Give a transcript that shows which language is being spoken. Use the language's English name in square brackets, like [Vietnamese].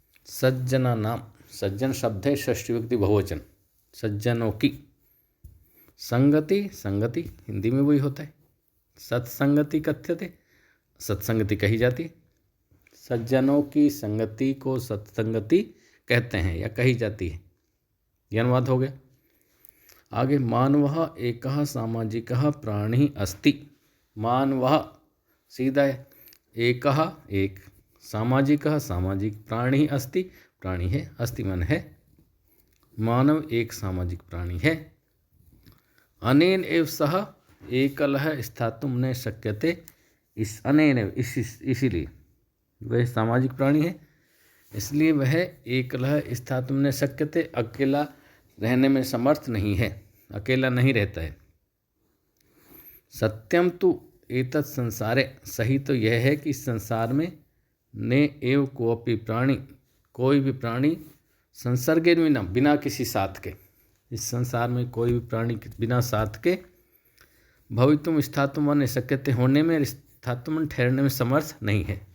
[Hindi] सज्जना नाम, सज्जन शब्द है षष्ठी विभक्ति बहुवचन, सज्जनों की। संगति संगति हिंदी में वही होता है। [Sanskrit] सत्संगति कथ्यते, [Hindi] सत्संगति कही जाती है। सज्जनों की संगति को सत्संगति कहते हैं या कही जाती है। यह अनुवाद हो गया। [Sanskrit] आगे, मानवः एकः सामाजिकः प्राणी अस्ति। [Hindi] मानवः सीधा है, एकः एक, सामाजिकः सामाजिक, प्राणी अस्ति प्राणी है, अस्ति मन है, मानव एक सामाजिक प्राणी है। [Sanskrit] अनेन एव सह एकलः स्थातुं न शक्यते। [Hindi] इस अनेन एव इसीलिए वह सामाजिक प्राणी है, इसलिए वह [Sanskrit] एकलः स्थातुं न शक्यते, [Hindi] अकेला रहने में समर्थ नहीं है, अकेला नहीं रहता है। [Sanskrit] सत्यम तु एतत् संसारे, [Hindi] सही तो यह है कि इस संसार में [Sanskrit] ने एव कोऽपि प्राणी, [Hindi] कोई भी प्राणी [Sanskrit] संसर्गेन विना, [Hindi] बिना किसी साथ के, इस संसार में कोई भी प्राणी बिना साथ के [Sanskrit] भवितुम स्थातुम व न शक्यते, [Hindi] होने में स्थातुम ठहरने में समर्थ नहीं है।